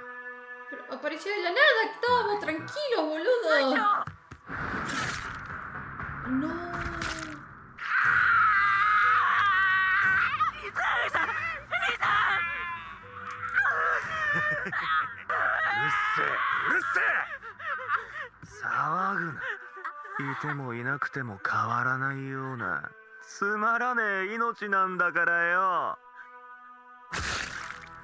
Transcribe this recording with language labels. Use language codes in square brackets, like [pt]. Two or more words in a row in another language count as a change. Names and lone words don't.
[es] Pero apareció de la nada, que estábamos tranquilos, boludo. No. [ja] うるせえ騒ぐな。いてもいなくても変わらないようなつまらねえ命なんだからよ。